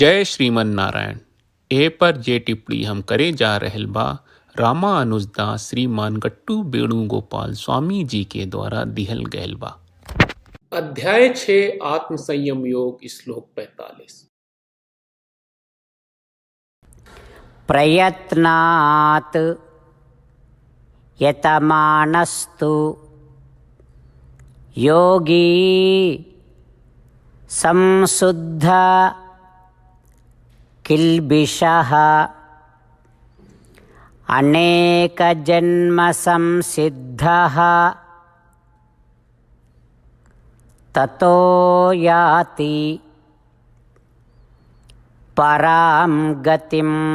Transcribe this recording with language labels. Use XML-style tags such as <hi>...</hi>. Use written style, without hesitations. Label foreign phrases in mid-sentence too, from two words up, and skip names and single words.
<sa>जय श्रीमन नारायण।</sa> <bho>ए पर जे टिप्पणी हम करे जा रहल बा रामानुजदास श्रीमान गट्टू वेणुगोपाल स्वामी जी के द्वारा दिहल गयल बा। अध्याय 6 आत्मसंयम योग श्लोक 45।</bho> <sa>प्रयत्नात् यतमानस्तु योगी संशुद्ध किल्बिषः अनेकजन्म संसिद्धः ततो याति परां गतिम्।</sa>